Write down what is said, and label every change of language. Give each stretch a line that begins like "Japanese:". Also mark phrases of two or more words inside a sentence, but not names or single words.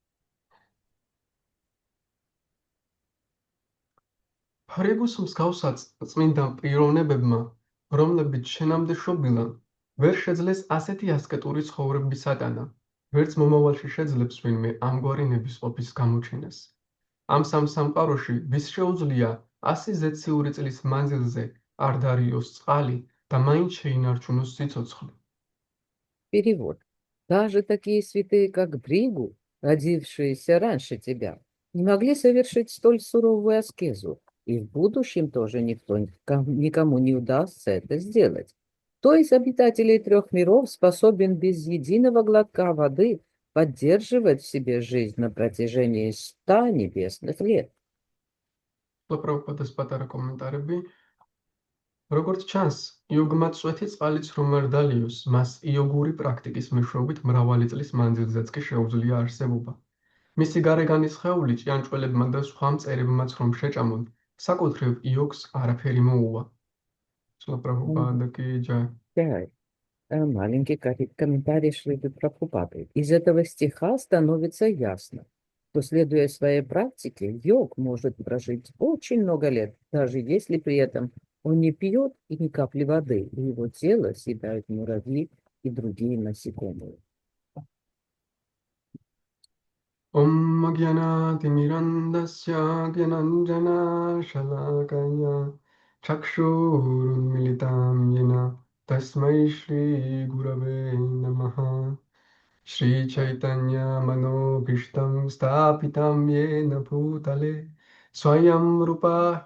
Georgian: ფარიგუს მსგავსად წმინდა პიროვნებებმა, რომლებიც შენამდე შობილან, ვერ შეძლეს ასეთი ასკეტური ცხოვრების ატანა, ვერც მომავალში შეძლებს ვინმე ამგვარი ნებისყოფის გამოჩენას. ამ სამ სამყაროში ვის შეუძლია 100 ზეციური წლის მანძილზე არ დარიოს წყალი და მაინც შეინარჩუნოს სიცოცხლე.
Russian: Перевод. Даже такие святые, как Бригу, родившиеся раньше тебя, не могли совершить столь суровую аскезу, и в будущем тоже никому не удастся это сделать. Кто из обитателей 3 миров способен без единого глотка воды поддерживать в себе жизнь на протяжении 100 небесных лет?
Georgian: Prabhupada პატარა კომენტარები. როგორც ჩანს, იოგმა წვეთი წყალიც რომ არ დალიოს, მას იოგური პრაქტიკის მეშვეობით მრავალი წლის მანძილზეც კი შეუძლია არსებობა. მისი გარეგანი სხეული ჭიანჭველებმა და სხვა მწერებმაც რომ შეჭამონ, საკუთრივ იოგს არაფერი მოუვა.
Hindi: प्रभुपाद की जय.
Russian: Маленький комментарий Шрилы Прабхупады. Из этого стиха становится ясно, что, следуя своей практике, йог может прожить очень много лет, даже если при этом он не пьет и ни капли воды, и его тело съедают муравьи и другие насекомые.
Sanskrit: ॐ ज्ञानति मिरान्धस्य ज्ञानाञ्जन शलाकया चक्षुरुन्मीलितं येन तस्मै श्री गुरवे नमः श्री चैतन्य मनोभीष्टं स्थापितं येन भूतले स्वयं रूप